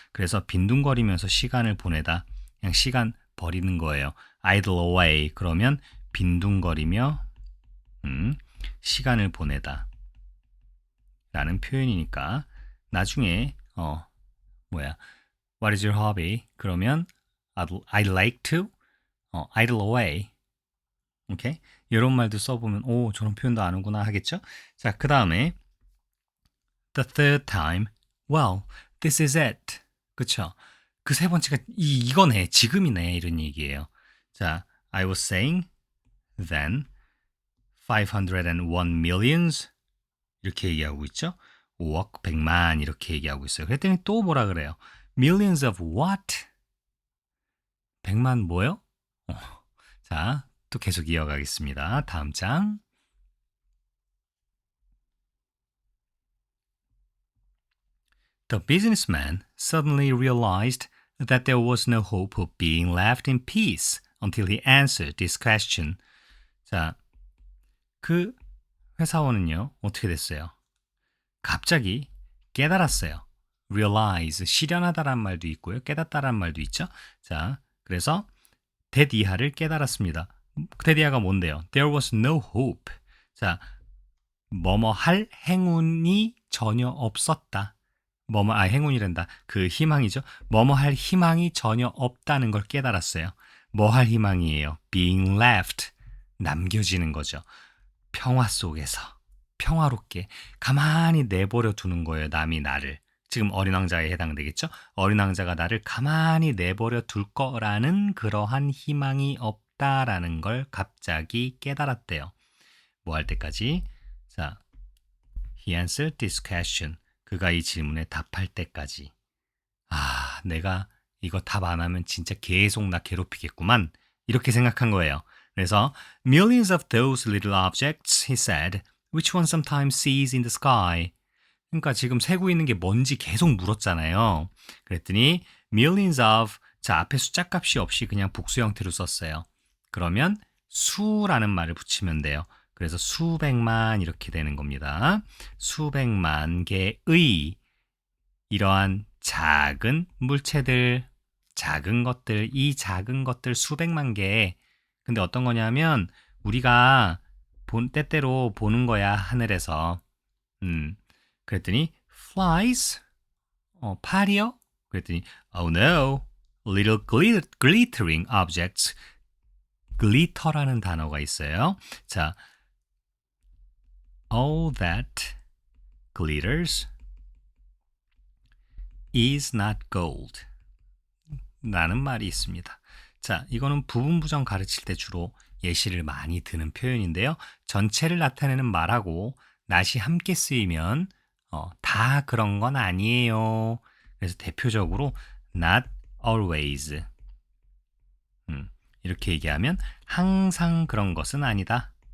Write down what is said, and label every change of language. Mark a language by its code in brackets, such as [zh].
[ko] 그래서 빈둥거리면서 시간을 보내다. 그냥 시간 버리는 거예요. [en] idle away. [ko] 그러면 빈둥거리며 시간을 보내다. 라는 표현이니까 나중에 뭐야? [en] What is your hobby? 그러면 I'd like to idle away. [ko] 오케이? 이런 말도 써보면 오 저런 표현도 아는구나 하겠죠? [en] 자, 그 다음에 the third time, well, this is it. [ko] 그쵸? 그 세 번째가 이거네, 지금이네 이런 얘기예요. [en] 자, I was saying then 501 millions 이렇게 얘기하고 있죠? [ko] 5억 100만 이렇게 얘기하고 있어요. 그랬더니 또 뭐라 그래요? [en] Millions of what? 100만 뭐요? [ko] 자, 또 계속 이어가겠습니다. 다음 장. [en] The businessman suddenly realized that there was no hope of being left in peace until he answered this question. [ko] 자, 그 회사원은요, 어떻게 됐어요? 갑자기 깨달았어요. realize, 실현하다란 말도 있고요. 깨닫다란 말도 있죠. 자, 그래서 데디아를 깨달았습니다. [en] 데디아가 뭔데요? There was no hope. [ko] 자, 뭐뭐 할 행운이 전혀 없었다. 행운이란다. 그 희망이죠. 뭐뭐 할 희망이 전혀 없다는 걸 깨달았어요. 뭐 할 희망이에요? being left. 남겨지는 거죠. 평화 속에서. 평화롭게. 가만히 내버려 두는 거예요. 남이 나를. 지금 어린 왕자에 해당되겠죠? 어린 왕자가 나를 가만히 내버려 둘 거라는 그러한 희망이 없다라는 걸 갑자기 깨달았대요. 뭐 할 때까지? [en] 자, he answered this question. [ko] 그가 이 질문에 답할 때까지. 아, 내가 이거 답 안 하면 진짜 계속 나 괴롭히겠구만. 이렇게 생각한 거예요. [en] 그래서 millions of those little objects, he said, which one sometimes sees in the sky. [ko] 그러니까 지금 세고 있는 게 뭔지 계속 물었잖아요. 그랬더니 millions of 자 앞에 숫자 값이 없이 그냥 복수 형태로 썼어요. 그러면 수라는 말을 붙이면 돼요. 그래서 수백만 이렇게 되는 겁니다. 수백만 개의 이러한 작은 물체들, 작은 것들, 이 작은 것들 수백만 개. 근데 어떤 거냐면 우리가 때때로 보는 거야 하늘에서. 그랬더니 flies 파리요? [en] 그랬더니 oh no, little glittering objects. [ko] glitter라는 단어가 있어요. [en] 자, all that glitters is not gold 라는 말이 있습니다. [ko] 자, 이거는 부분 부정 가르칠 때 주로 예시를 많이 드는 표현인데요. 전체를 나타내는 말하고 not이 함께 쓰이면 다 그런 건 아니에요. 그래서 대표적으로 not always 이렇게 얘기하면 항상 그런 것은 아니다.